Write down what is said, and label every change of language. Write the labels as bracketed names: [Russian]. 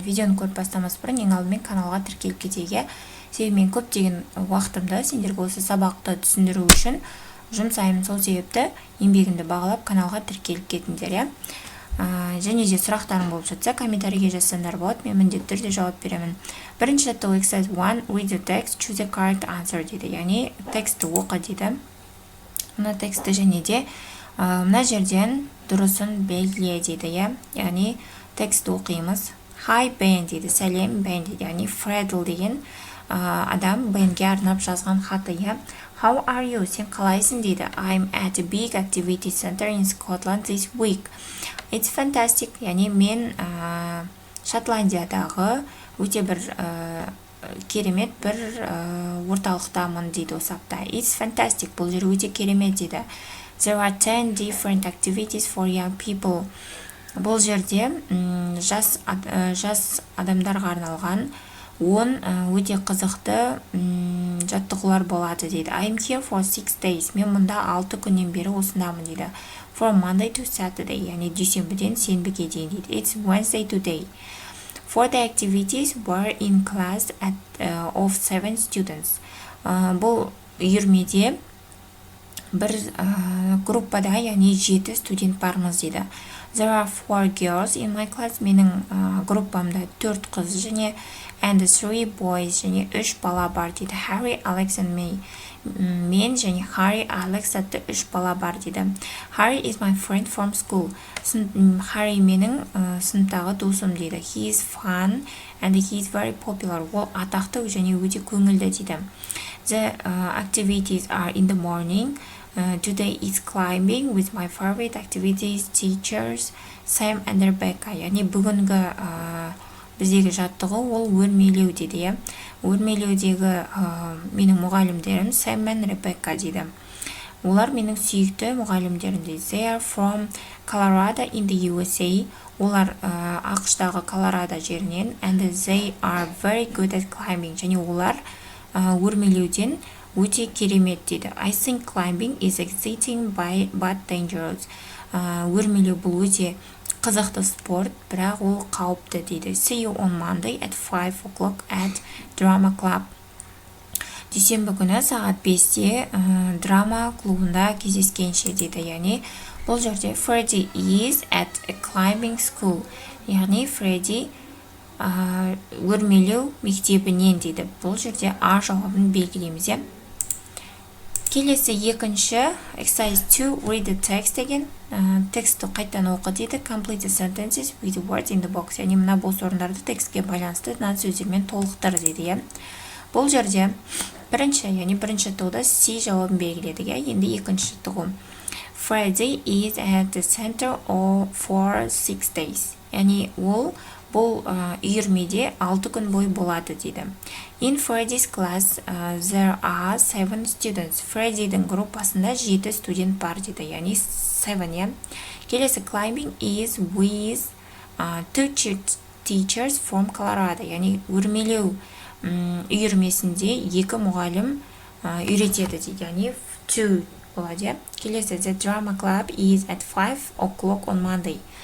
[Kazakh] Видеоны көріп бастамас бұрын ең алдымен каналға тіркеліп кетейік. Себебі мен көптеген уақытымды сендерге осы сабақты түсіндіру үшін жұмсаймын. Сол себепті еңбегімді бағалап каналға тіркеліп кетіңдер. Және де сұрақтарың болып жатса, комментарийге жазсаңдар болады, мен міндетті түрде жауап беремін. Бірінші жаттығу [English] exercise 1, read the text, choose the correct answer [Kazakh] дейді. Яғни текстті оқы дейді. Мына тексті және де мына жерден дұрысын белгіле дейді. Яғни текстті оқимыз. [English] Hi Ben [Kazakh] дейді, сәлем Ben дейді. Яғни Фредл деген адам Бенге арнап жазған хаты. [English] How are you? [Kazakh] Сен қалайсың дейді. [English] I'm at a big activity center in Scotland this week. It's fantastic. [Kazakh] Яғни мен Шотландиядағы өте бір керемет бір орталықтамын дейді осы апта. [English] It's fantastic. [Kazakh] Бұл жер өте керемет дейді. [English] There are 10 different activities for young people. [Kazakh] Бұл жерде жас адамдарға арналған 10 өте қызықты жаттығулар болады дейді. [English] I'm here for 6 days. [Kazakh] Мен мұнда 6 күннен бері осындамын дейді. [English] From Monday to Saturday. [Kazakh] Яғни дүйсенбіден сенбіге дейін дейді. [English] It's Wednesday today. For the activities were in class of 7 students. [Kazakh] Бұл үйірмеде бір группада, яғни 7 студент бармыз дейді. [English] There are 4 girls in my class. [Kazakh] Менің группамда 4 қыз және [English] and 3 boys [Kazakh] және 3 бала бар дейді. [English] Harry, Alex and me. [Kazakh] Мен және Harry, Alex атты 3 бала бар дейді. [English] Harry is my friend from school. [Kazakh] Harry менің сыныптағы досым дейді. [English] He is fun and he is very popular. [Kazakh] Ол атақты және өте көңілді дейді. [English] The activities are in the morning. Today is climbing with my favorite activities teachers Sam and Rebecca. [Kazakh] Яғни бүгінгі біздегі жаттығу ол өрмелеу дейді. Өрмелеудегі менің мұғалімдерім Sam мен Rebecca дейді. Олар менің сүйікті мұғалімдерім дейді. [English] They are from Colorado in the USA. [Kazakh] Олар ақштағы Колорадо жерінен. [English] And they are very good at climbing. [Kazakh] Және олар өрмелеуден өте керемет дейді. [English] I think climbing is exciting but dangerous. [Kazakh] Өрмелеу бұл өте қызықты спорт, бірақ ол қауіпті дейді. [English] See you on Monday at 5 o'clock at Drama Club. [Kazakh] Дүйсенбі күні сағат 5-те драма клубында кездескенше дейді. Яғни бұл жерде [English] Freddie is at a climbing school. [Kazakh] Яғни Freddie өрмелеу мектебінен дейді. Бұл жерде А жауабын белгілейміз. Келесі екінші [English] exercise 2, read the text [Kazakh] деген. Текстті қайтадан оқы дейді. [English] Complete the sentences with the words in the box. [Kazakh] Яғни мына бос орындарды текстке байланысты нәтиже сөздермен толықтыр дейді. Бұл жерде бірінші жаттығуда C жауабын белгіледік. Енді екінші жаттығу. [English] Friday is at the center for 6 days. [Kazakh] Яғни ол бұл үйірмеде 6 күн бойы болады дейді. [English] In Freddy's class there are 7 students. [Kazakh] Freddy'дің группасында 7 студент бар дейді. Яғни 7. Келесі [English] climbing is with 2 teachers from Colorado. [Kazakh] Яғни өрмелеу үйірмесінде 2 мұғалім үйретеді дейді. Яғни 2 болады. Келесі [English] the drama club is at 5 o'clock on Monday.